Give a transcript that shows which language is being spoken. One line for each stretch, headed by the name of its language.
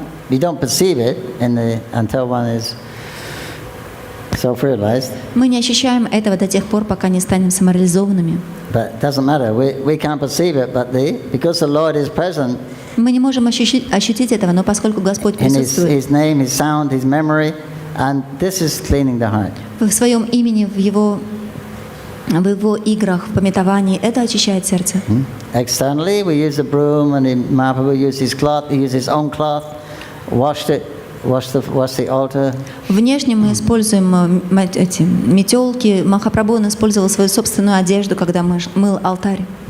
English: We don't perceive it until one is self-realized.
Russian: Мы не ощущаем этого до тех пор, пока не станем самореализованными.
English: But it doesn't matter. We can't perceive it, but because the Lord is present
Russian: Мы не можем ощутить этого, но поскольку Господь
English: in
Russian: присутствует
English: His name, His sound, His memory, and this is cleaning the heart.
Russian: в своем имени, в Его играх, в памятовании, это очищает сердце.
English: Externally, we use the broom, and Mahaprabhu used his cloth. He used his own cloth, washed the altar.
Russian: Внешне мы используем эти метелки. Махапрабху он использовал свою собственную одежду, когда мыл алтарь.